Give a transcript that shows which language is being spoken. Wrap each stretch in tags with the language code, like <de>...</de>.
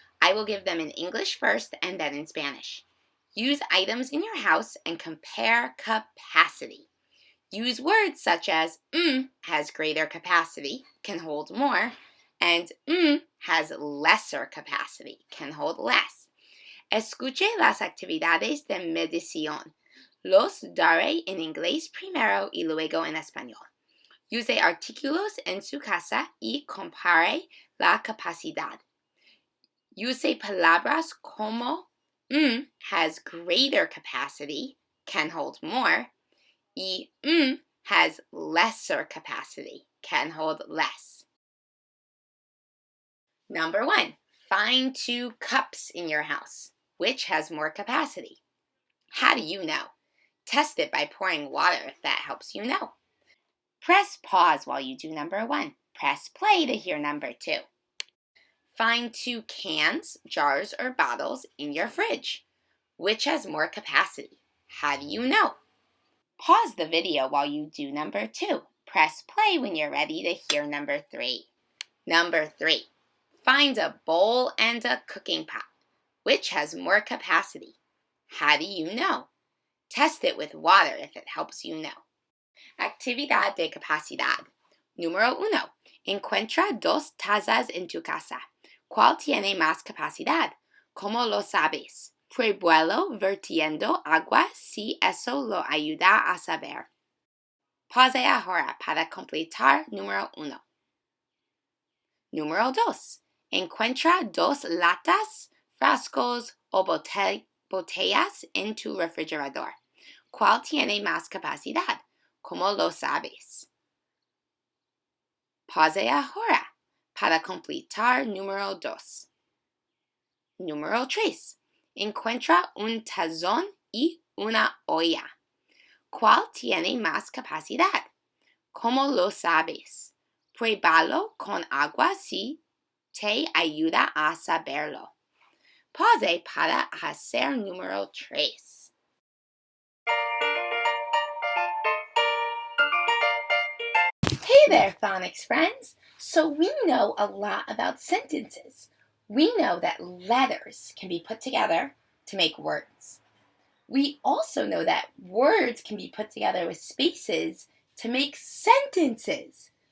<en>I will give them in English first and then in Spanish. Use items in your house and compare capacity. Use words such as has greater capacity, can hold more, and has lesser capacity, can hold less.</en> <es>Escuche las actividades de medición. Los daré en inglés primero y luego en español. Use artículos en su casa y compare la capacidad. Use palabras como</es> <en>has greater capacity, can hold more,</en> <es>y</es> <en>has lesser capacity, can hold less. Number 1, find 2 cups in your house. Which has more capacity? How do you know? Test it by pouring water if that helps you know. Press pause while you do number 1. Press play to hear number 2. Find 2 cans, jars, or bottles in your fridge. Which has more capacity? How do you know? Pause the video while you do number 2. Press play when you're ready to hear number 3. Number 3. Find a bowl and a cooking pot. Which has more capacity? How do you know? Test it with water if it helps you know.</en> <es>Actividad de capacidad. Número 1. Encuentra 2 tazas en tu casa. ¿Cuál tiene más capacidad? ¿Cómo lo sabes? Pruébalo vertiendo agua si eso lo ayuda a saber. Pause ahora para completar número 1. Número 2. Encuentra 2 latas, frascos o botellas en tu refrigerador. ¿Cuál tiene más capacidad? ¿Cómo lo sabes? Pause ahora para completar número 2. Número 3. Encuentra un tazón y una olla. ¿Cuál tiene más capacidad? ¿Cómo lo sabes? Pruébalo con agua si te ayuda a saberlo. Pause para hacer número 3.</es> <en>Hey there, phonics friends! So we know a lot about sentences. We know that letters can be put together to make words. We also know that words can be put together with spaces to make sentences.</en>